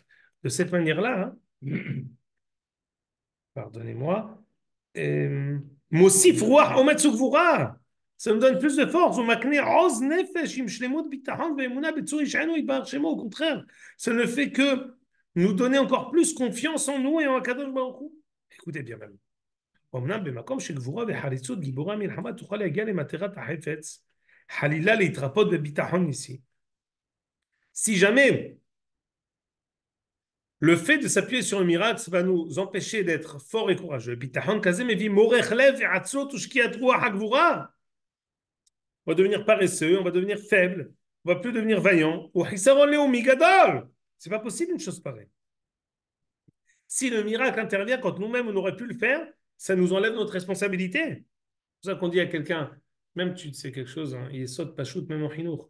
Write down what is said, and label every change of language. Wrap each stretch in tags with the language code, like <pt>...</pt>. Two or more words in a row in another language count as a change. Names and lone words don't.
<fr>De cette manière-là, pardonnez-moi,</fr> <he>מוסיף רוח אומץ גבורה.</he> <fr>Ça nous donne plus de force. Au contraire, ça ne fait que nous donner encore plus confiance en nous et en</fr> <he>הקדוש ברוך הוא.</he> <fr>Écoutez bien même.</fr> <he>אמנם במקום שגבורה וחריצות גיבורי המלחמה תוכל להגיע למטרת החפץ, חלילה להתרפות בביטחון ניסי.</he> <fr>Si jamais le fait de s'appuyer sur le miracle, ça va nous empêcher d'être forts et courageux.</fr> <he>ביטחון כזה מביא מורך לב ועצלות ושקיעת רוח הגבורה.</he> <fr>On va devenir paresseux, on va devenir faible, on va plus devenir vaillant. C'est pas possible une chose pareille. Si le miracle intervient quand nous-mêmes on aurait pu le faire, ça nous enlève notre responsabilité. C'est pour ça qu'on dit à quelqu'un, même tu sais quelque chose, il est saute pachout même en chinour.</fr>